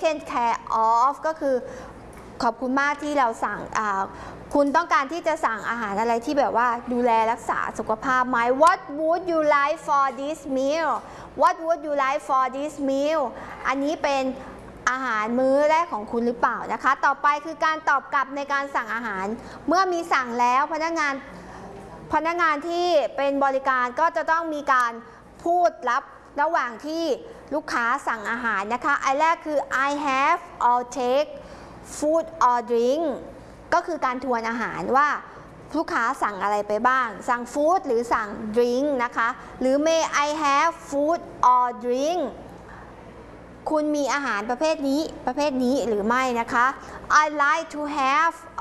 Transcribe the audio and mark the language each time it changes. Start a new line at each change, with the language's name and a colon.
Thai: care of ก็คือขอบคุณมากที่เราสั่งคุณต้องการที่จะสั่งอาหารอะไรที่แบบว่าดูแลรักษาสุขภาพไหม
English: What would you like for this meal? What would you like for this meal?
Thai: อันนี้เป็นอาหารมื้อแรกของคุณหรือเปล่านะคะต่อไปคือการตอบกลับในการสั่งอาหารเมื่อมีสั่งแล้วพนั กงานที่เป็นบริการก็จะต้องมีการพูดรับระหว่างที่ลูกค้าสั่งอาหารนะคะอันแรกคือ
English: I have or take food or drink
Thai: ก็คือการทวนอาหารว่าลูกค้าสั่งอะไรไปบ้างสั่งฟู้ดหรือสั่งดริงค์นะคะหรือ
English: may I have food or drink
Thai: คุณมีอาหารประเภทนี้หรือไม่นะคะ
English: I like to have